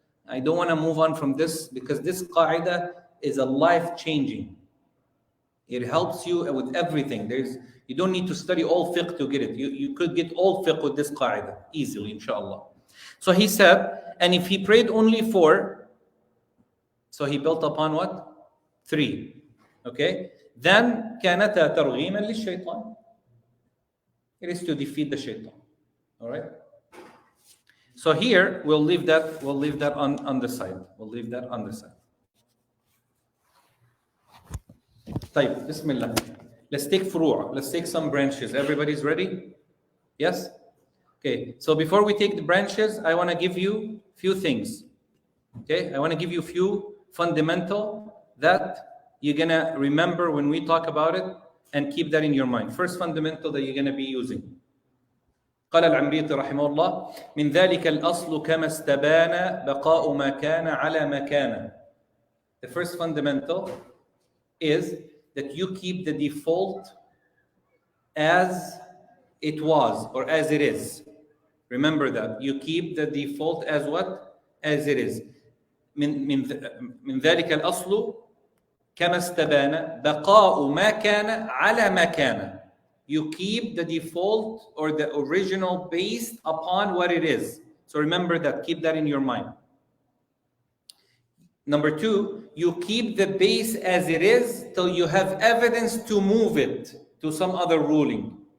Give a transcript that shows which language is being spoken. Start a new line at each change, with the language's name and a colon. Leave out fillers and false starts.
English: I don't want to move on from this, because this qa'idah is a life-changing. It helps you with everything. You don't need to study all fiqh to get it. You could get all fiqh with this qa'idah easily, inshallah. So he said, and if he prayed only 4, so he built upon what? 3. Okay? Then
Arabic: كانتا ترغيما للشيطان.
English: It is to defeat the shaitan. All right? So here we'll leave that on the side. We'll leave that on the side. طيب, Bismillah. Let's take furu'. Let's take some branches. Everybody's ready? Yes? Okay. So before we take the branches, I want to give you a few things. Okay? I want to give you a few fundamental that you're going to remember when we talk about it, and keep that in your mind. First fundamental that you're going to be using.
Arabic: قال العمريطي رحمه الله من ذلك الأصل كما استبان بقاء ما كان على ما كان.
English: The first fundamental is that you keep the default as it was or as it is. Remember that. You keep the default as what? As it is.
Arabic: من ذلك الأصل كما استبان بقاء ما كان على ما كان.
English: You keep the default or the original based upon what it is. So remember that. Keep that in your mind. Number two, you keep the base as it is till you have evidence to move it to some other ruling.